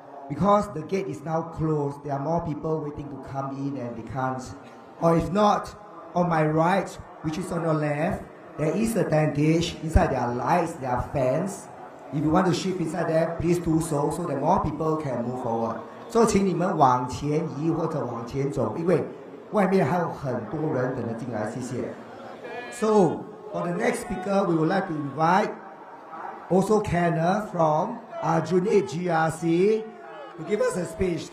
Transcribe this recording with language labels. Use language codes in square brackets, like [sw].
[en] Because the gate is now closed, there are more people waiting to come in and they can't. Or if not, on my right, which is on your left, there is a tentage. Inside there are lights, there are fans. If you want to shift inside there, please do so that more people can move forward. [zh] So 请你们往前移或者往前走，因为外面还有很多人等着进来，谢谢。 [en] So for the next speaker, we would like to invite also Kenneth from Aljunied GRC to give us a speech.